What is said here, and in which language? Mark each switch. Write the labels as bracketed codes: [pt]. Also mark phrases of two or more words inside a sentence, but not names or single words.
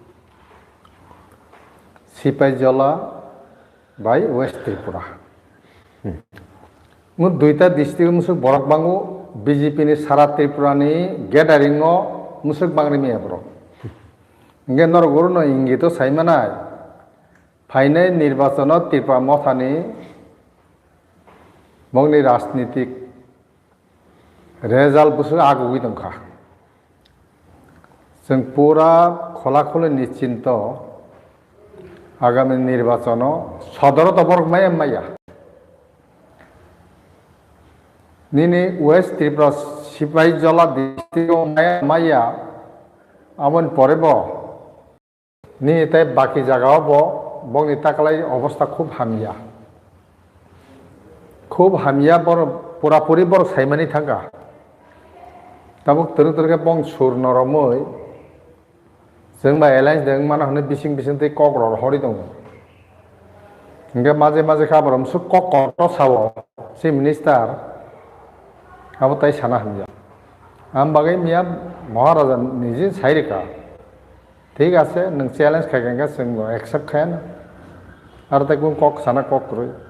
[trp] Sipaijala by West Tripura mu duita district musuk borok bangu BJP ni Sara Tripura ni gathering o musuk bangri mi abro nge nor guru no ingito saimanai phainai nirbachano Tripura mothani mongni rajnitik result busuk agugui tongkha जों पुरा खलाखले निश्चिंत आगामी निर्वाचन सदर दबरक माया निनी वेस्ट त्रिपुरा सिपाहीजला डिस्ट्रिक्ट माया आमन परेब नि ताई बाकी जगह बंगनि ताकलाई अवस्था खूब हामिया बर पुरापुरी बर साइमानी थांगा ताबुक तरके बंग सुर नरमै जों बा एलायन्स जों माना हने बिसिं तै कग्रर हरि दं इंगे माजे माजे खाबरम सु ककट साव सि मिनिस्टार अब ताई साना हामिया आम बागै मिया महाराजा निजे साइरेका [bn] ঠিক আছে [trp] नों चैलेंज खायगोनगा जों एक्सेप्ट खायान आरो ताई गुन कक साना ककरै